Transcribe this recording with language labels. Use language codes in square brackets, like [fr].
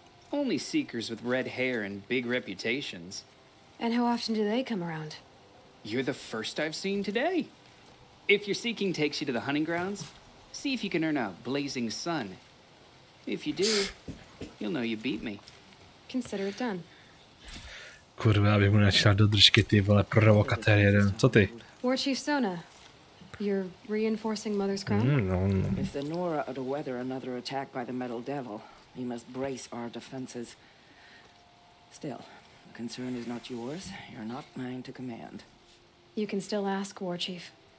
[en] Only seekers with red hair and big reputations. And how often do they come around? You're the first I've seen today. If your seeking takes you to the hunting grounds, see if you can earn a blazing sun. If you do, you'll know you beat me. Consider it done. [cs] Kurva, já bych mu načítal do držky, ty vole, provokatér jeden. Co ty? [en] War Chief Sona, you're reinforcing Mother's crown? If the Nora are to weather another attack by the Metal Devil, we must brace our defenses. Still, the concern is not yours. You're not mine to command. You can still ask, War Chief.